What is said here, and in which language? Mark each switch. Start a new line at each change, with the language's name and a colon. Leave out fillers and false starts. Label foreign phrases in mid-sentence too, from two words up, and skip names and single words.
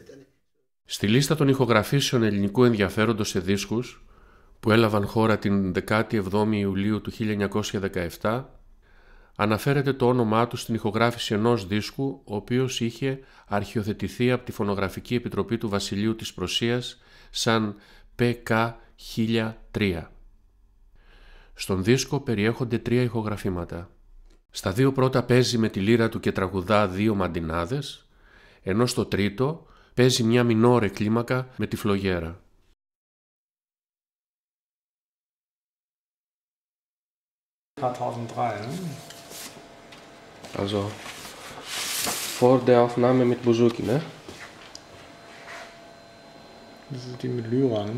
Greek: Στη λίστα των ηχογραφήσεων ελληνικού ενδιαφέροντος σε δίσκους που έλαβαν χώρα την 17η Ιουλίου του 1917 αναφέρεται το όνομά του στην ηχογράφηση ενός δίσκου, ο οποίος είχε αρχιοθετηθεί από τη Φωνογραφική Επιτροπή του Βασιλείου της Προσίας σαν PK 1003. Στον δίσκο περιέχονται 3 ηχογραφήματα. Στα 2 πρώτα παίζει με τη λύρα του και τραγουδά 2 μαντινάδες, ενώ στο τρίτο παίζει μια μινόρε κλίμακα με τη φλογέρα.
German: Also vor der Aufnahme mit Bouzouki, ne? Das ist die mit Lyra, ne?